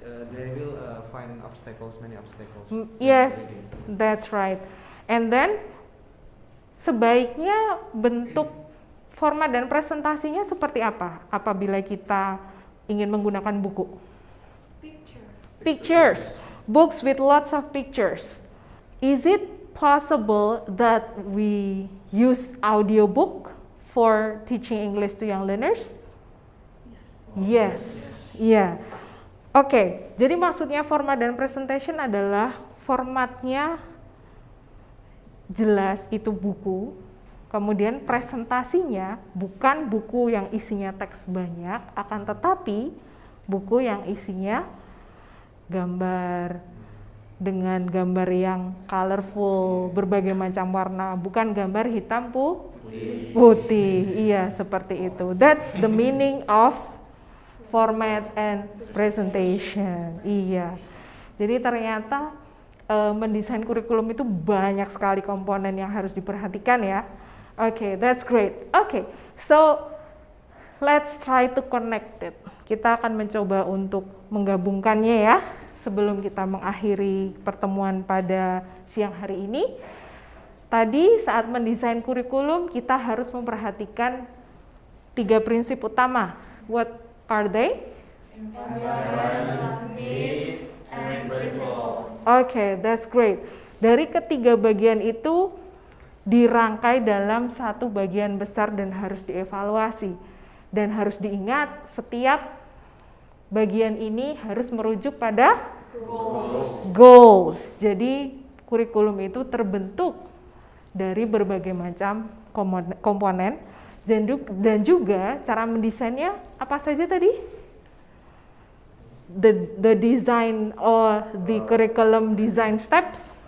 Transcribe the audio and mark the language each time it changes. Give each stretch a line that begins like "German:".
English: They will find obstacles, many obstacles. Yes, that's right.
Indonesian: And then sebaiknya bentuk format dan presentasinya seperti apa apabila kita ingin menggunakan buku?
English: Pictures. Books with lots of pictures. Is it possible that we use audiobook for teaching English to young learners? Yes. Yeah.
Indonesian: Oke, jadi maksudnya format dan presentation adalah formatnya jelas itu buku, kemudian presentasinya bukan buku yang isinya teks banyak, akan tetapi buku yang isinya gambar dengan gambar yang colorful, berbagai macam warna, bukan gambar hitam putih. Iya, seperti itu.
English: That's the meaning of format and presentation.
Indonesian: Iya. Jadi ternyata mendesain kurikulum itu banyak sekali komponen yang harus diperhatikan ya.
English: Okay, that's great. Okay, so let's try to connect it.
Indonesian: Kita akan mencoba untuk menggabungkannya ya sebelum kita mengakhiri pertemuan pada siang hari ini. Tadi saat mendesain kurikulum kita harus memperhatikan 3 prinsip utama.
English: What are they? Okay, that's great.
Indonesian: Dari ketiga bagian itu dirangkai dalam satu bagian besar dan harus dievaluasi. Dan harus diingat setiap bagian ini harus merujuk pada goals. Jadi kurikulum itu terbentuk dari berbagai macam komponen dan juga cara mendesainnya apa saja tadi?
English: The design or the curriculum design steps?